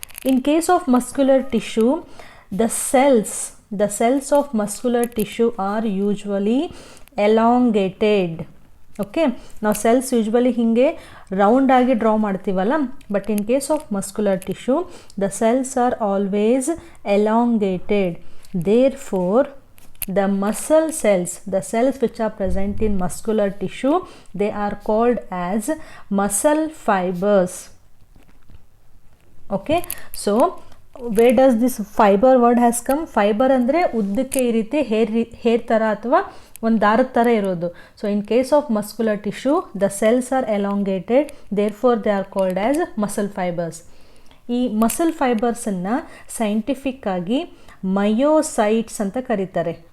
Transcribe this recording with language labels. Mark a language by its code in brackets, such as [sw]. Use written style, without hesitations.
[en] In case of muscular tissue, the cells of muscular tissue are usually elongated. Okay, [kn] ನಾವು cells usually ಹೀಗೆ ರೌಂಡಾಗಿ draw ಮಾಡ್ತೀವಲ್ಲ, [en] But in case of muscular tissue the cells are always elongated. Therefore the muscle cells, the cells which are present in muscular tissue, they are called as muscle fibers. Okay, so where does this fiber word has come? [kn] Fiber ಅಂದರೆ ಉದ್ದಕ್ಕೆ ಈ ರೀತಿ hair ಥರ ಅಥವಾ ಒಂದು ದಾರದ ಥರ ಇರೋದು. [en] So in case of muscular tissue the cells are elongated, therefore they are called as muscle fibers. [kn] ಈ ಮಸಲ್ ಫೈಬರ್ಸನ್ನು ಸೈಂಟಿಫಿಕ್ ಆಗಿ ಮಯೋಸೈಟ್ಸ್ ಅಂತ ಕರೀತಾರೆ.